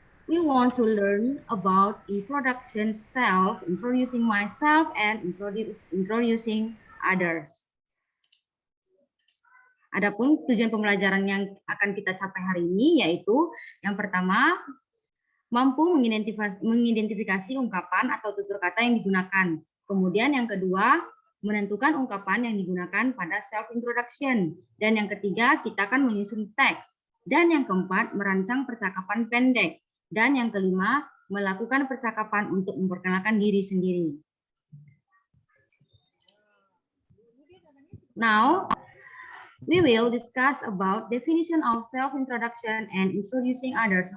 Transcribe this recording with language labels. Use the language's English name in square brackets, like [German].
[English] we want to learn about introduction self, introducing myself, and introducing others. [Indonesian] Adapun tujuan pembelajaran yang akan kita capai hari ini yaitu yang pertama, mampu mengidentifikasi ungkapan atau tutur kata yang digunakan. Kemudian yang kedua, menentukan ungkapan yang digunakan pada self-introduction. Dan yang ketiga, kita akan menyusun teks. Dan yang keempat, merancang percakapan pendek. Dan yang kelima, melakukan percakapan untuk memperkenalkan diri sendiri. [English] Now, we will discuss about definition of self-introduction and introducing others.